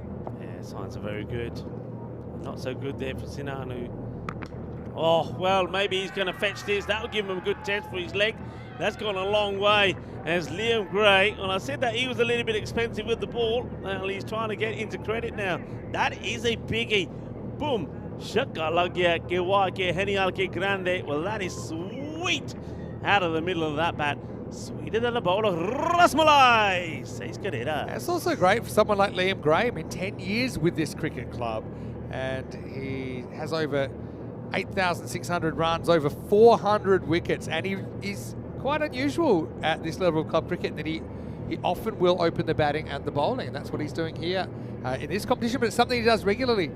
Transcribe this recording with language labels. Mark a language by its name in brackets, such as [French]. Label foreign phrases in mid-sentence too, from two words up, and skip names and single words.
[English] Yeah, signs are very good. Not so good there for Sinanu. Oh, well, maybe he's going to fetch this. That'll give him a good test for his leg. That's gone a long way. As Liam Gray, and I said that he was a little bit expensive with the ball. Well, he's trying to get into credit now. That is a biggie. Boom. Shaka lagya ke wa ke henial ke grande. Well, that is sweet out of the middle of that bat. Sweeter than a bowl of rasmalai, says Carrera. It's also great for someone like Liam Gray. I mean, 10 years with this cricket club, and he has over 8,600 runs, over 400 wickets, and he's quite unusual at this level of club cricket that he often will open the batting and the bowling, and that's what he's doing here in this competition, but it's something he does regularly.